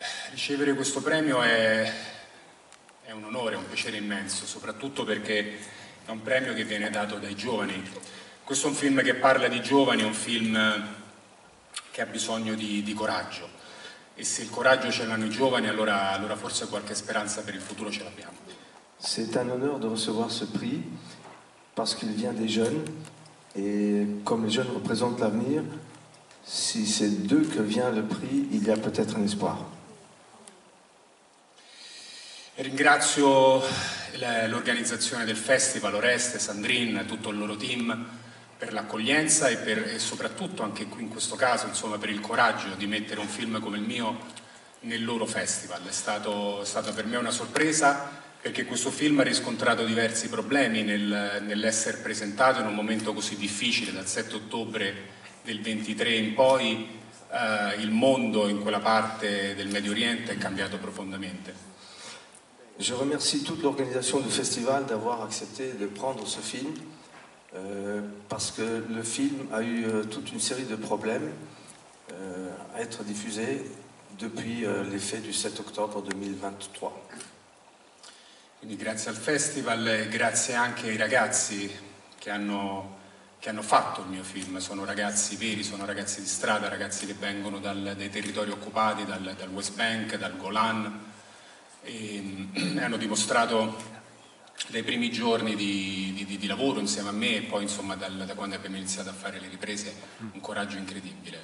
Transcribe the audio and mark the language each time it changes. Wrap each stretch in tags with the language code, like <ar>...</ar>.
<it>Ricevere questo premio è un onore, è un piacere immenso, soprattutto perché è un premio che viene dato dai giovani. Questo è un film che parla di giovani, è un film che ha bisogno di coraggio, e se il coraggio ce l'hanno i giovani allora forse qualche speranza per il futuro ce l'abbiamo.</it> <fr>C'est un honneur de recevoir ce prix parce qu'il vient des jeunes et comme les jeunes représentent l'avenir, si c'est d'eux que vient le prix, il y a peut-être un espoir.</fr> <it>Ringrazio l'organizzazione del festival, Oreste, Sandrine, tutto il loro team per l'accoglienza e soprattutto anche qui in questo caso insomma, per il coraggio di mettere un film come il mio nel loro festival. È stato per me una sorpresa perché questo film ha riscontrato diversi problemi nell'essere presentato in un momento così difficile. Dal 7 ottobre del 23 in poi il mondo in quella parte del Medio Oriente è cambiato profondamente.</it> <fr>Je remercie toute l'organisation du festival d'avoir accepté de prendre ce film parce que le film a eu toute une série de problèmes à être diffusé depuis les faits du 7 octobre 2023.</fr> <it>Quindi grazie al festival e grazie anche ai ragazzi che hanno fatto il mio film. Sono ragazzi veri, sono ragazzi di strada, ragazzi che vengono dai territori occupati, dal West Bank, dal Golan, e hanno dimostrato dai primi giorni di lavoro insieme a me e poi insomma da quando abbiamo iniziato a fare le riprese un coraggio incredibile.</it>